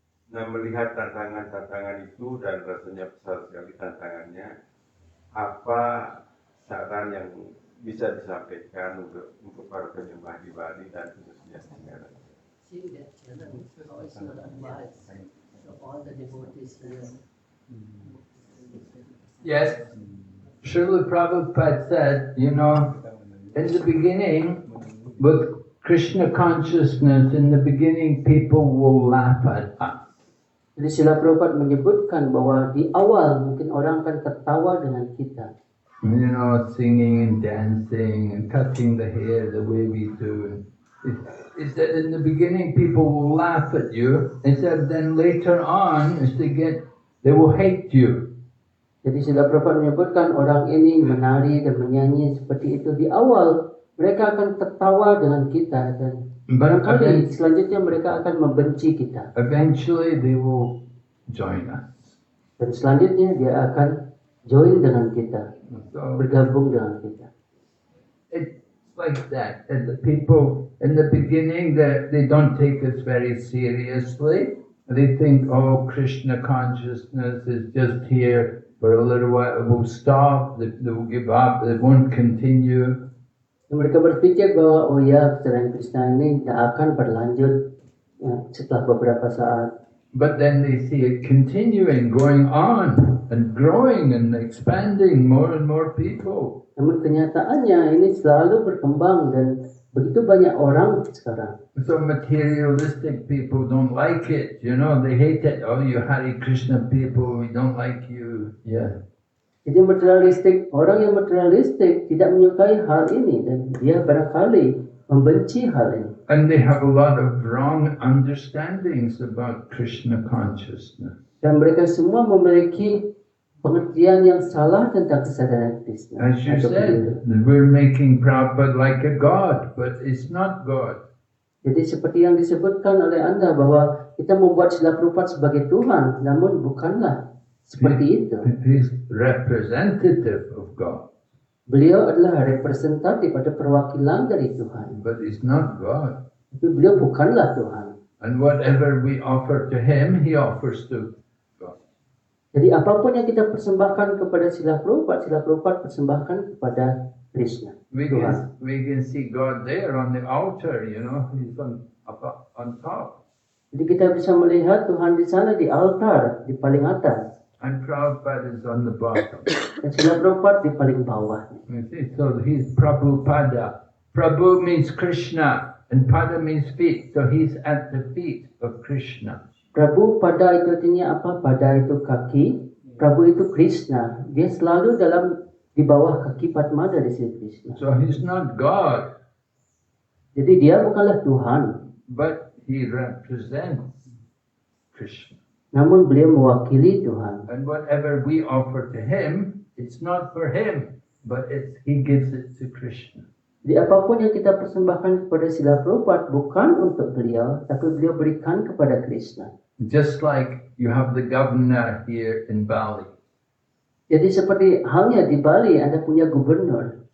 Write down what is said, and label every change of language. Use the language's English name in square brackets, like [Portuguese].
[Indonesian] Nah, melihat tantangan-tantangan itu dan rasanya besar sekali tantangannya, apa saran yang bisa disampaikan untuk para penyembah di Bali dan khususnya Singaraja? [English] Seeing that challenge, how is your advice to all the devotees here? Yes, Srila Prabhupada said, in the beginning, with Krishna consciousness, in the beginning people will laugh at us. [Indonesian] Jadi Srila Prabhupada menyebutkan bahwa di awal mungkin orang akan tertawa dengan kita. [English] Singing and dancing and cutting the hair the way we do. He said in the beginning people will laugh at you. He said then later on, as they will hate you. [Indonesian] Jadi Srila Prabhupada menyebutkan orang ini menari dan menyanyi seperti itu di awal. Mereka akan tertawa dengan kita dan barangkali selanjutnya mereka akan membenci kita. [English] Eventually they will join us. [Indonesian] Dan selanjutnya dia akan join dengan kita, bergabung dengan kita. [English] It's like that. And the people in the beginning, they don't take us very seriously. They think, Krishna consciousness is just here for a little while. It will stop. They will give up. It won't continue. [Indonesian] Mereka berpikir bahwa kesadaran Krishna ini tidak akan berlanjut setelah beberapa saat. [English] But then they see it continuing, going on, and growing and expanding more and more people. [Indonesian] Namun kenyataannya ini selalu berkembang dan begitu banyak orang sekarang. [English] So materialistic people don't like it, they hate it. Oh, you Hare Krishna people, we don't like you. Yeah. [Indonesian] Jadi orang yang materialistik tidak menyukai hal ini dan dia barangkali membenci hal ini. [English] And they have a lot of wrong understandings about Krishna consciousness. [Indonesian] Dan mereka semua memiliki pengertian yang salah tentang kesadaran Krishna. [English] As you said, we're making Prabhupada like a god, but it's not God. [Indonesian] Jadi seperti yang disebutkan oleh Anda bahwa kita membuat Srila Prabhupada sebagai Tuhan, namun bukanlah seperti itu. [English] He's representative of God, [Indonesian] Beliau adalah representatif atau perwakilan dari Tuhan. [English] but he's not God. [Indonesian] Tapi beliau bukanlah Tuhan. [English] And whatever we offer to him, he offers to God. [Indonesian] Jadi apapun yang kita persembahkan kepada Srila Prabhupada persembahkan kepada Krishna. [English] We [Indonesian] Tuhan. [English] can see God there on the altar, you know, he's on top. [Indonesian] Jadi kita bisa melihat Tuhan di sana di altar, di paling atas. [English] And Prabhupada is on the bottom. [Indonesian] Dan Srila Prabhupada di paling bawah. [English] You see, so he's Prabhupada. Prabhu means Krishna, and Pada means feet. So he's at the feet of Krishna. [Indonesian] Prabu pada itu artinya apa? Pada itu kaki. Prabu itu Krishna. Dia selalu di bawah kaki Padma dari Sri Krishna. [English] So he's not God, [Indonesian] Jadi dia bukanlah Tuhan, [English] but he represents Krishna. [Indonesian] namun beliau mewakili Tuhan. [English] And whatever we offer to him, it's not for him, but he gives it to Krishna. [Indonesian] Jadi apapun yang kita persembahkan kepada Srila Prabhupada bukan untuk beliau, tapi beliau berikan kepada Krishna. [English] Just like you have the governor here in Bali. [Indonesian] Jadi seperti halnya di Bali Anda punya gubernur.